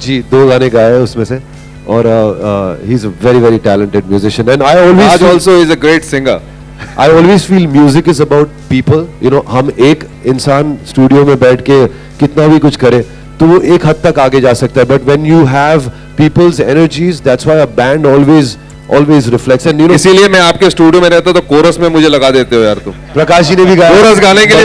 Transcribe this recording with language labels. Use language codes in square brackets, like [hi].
[hi] जी 2 गाने गाए हैं उसमें से, और [en] he's a very, very talented musician. And I always Raj also is a great singer. I always feel music is about people. [hi] You know, हम एक इंसान स्टूडियो में बैठ के कितना भी कुछ करे तो वो एक हद तक आगे जा सकता है, [en] but when you have people's energies, that's why a band always reflects. And you know, [hi] इसीलिए मैं आपके स्टूडियो में रहता तो कोरस में मुझे लगा देते हो यार तुम. प्रकाश जी ने भी गाया, कोरस गाने के लिए